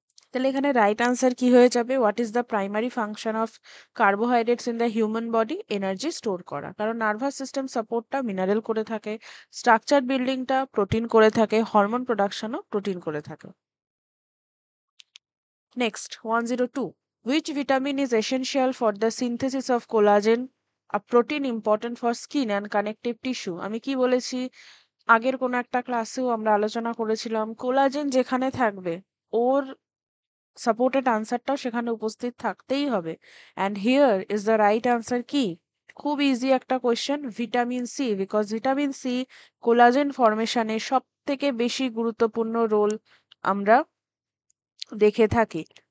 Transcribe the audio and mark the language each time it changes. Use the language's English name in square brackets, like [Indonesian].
[Bangla] তাহলে এখানে right answer কি হয়ে যাবে? [English] What is the primary function of carbohydrates in the human body? [Bangla] Energy store করা, কারণ নার্ভাস সিস্টেম সাপোর্টটা মিনারেল করে থাকে, স্ট্রাকচার বিল্ডিংটা প্রোটিন করে থাকে, হরমোন প্রোডাকশনও প্রোটিন করে থাকে। [English] Next 102, which vitamin is essential for the synthesis of collagen, a protein important for skin and connective tissue? [Bangla] আমি কি বলেছি? আগের কোনো একটা ক্লাসেও আমরা আলোচনা করেছিলাম, কোলাজেন যেখানে থাকবে ওর সাপোর্টেড আনসারটাও সেখানে উপস্থিত থাকতেই হবে। [English] and here is the right answer [Bangla] কি? খুব ইজি একটা question, vitamin C, because vitamin C collagen ফর্মেশনে সব থেকে বেশি গুরুত্বপূর্ণ রোল আমরা দেখে থাকি।